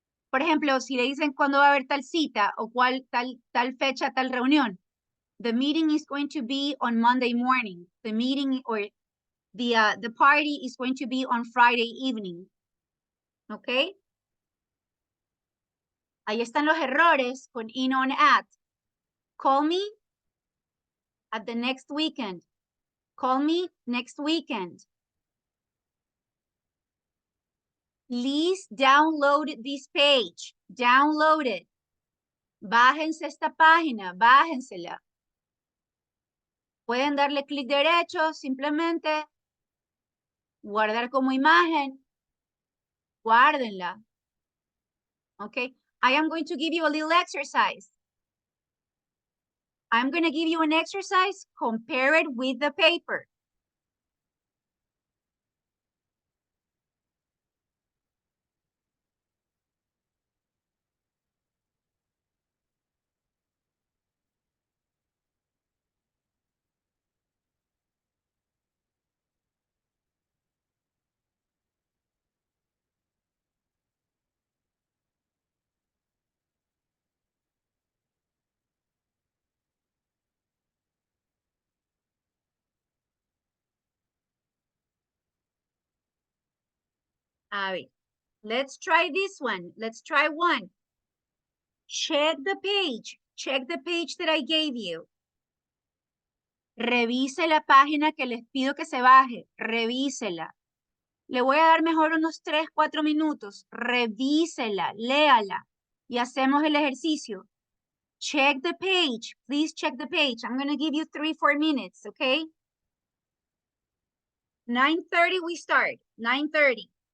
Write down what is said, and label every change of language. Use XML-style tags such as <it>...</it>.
<es>Por ejemplo, si le dicen cuándo va a haber tal cita o cuál tal fecha, tal reunión,</es> <en>the meeting is going to be on Monday morning. The meeting or the party is going to be on Friday evening. ¿Ok?</en> <es>Ahí están los errores con in, on, at.</es> <en>Call me at the next weekend. Call me next weekend. Please download this page. Download it.</en> <es>Bájense esta página, bájensela. Pueden darle clic derecho, simplemente guardar como imagen. Guárdenla. Okay.</es> <en>I am going to give you a little exercise. I'm going to give you an exercise. Compare it with the paper.</en> <es>A ver,</es> <en>let's try this one. Let's try one. Check the page. Check the page that I gave you.</en> <es>Revise la página que les pido que se baje. Revísela. Le voy a dar mejor unos 3, 4 minutos. Revísela, léala y hacemos el ejercicio.</es> <en>Check the page. Please check the page. I'm going to give you 3, 4 minutes, okay? 9:30 we start. 9:30.</en>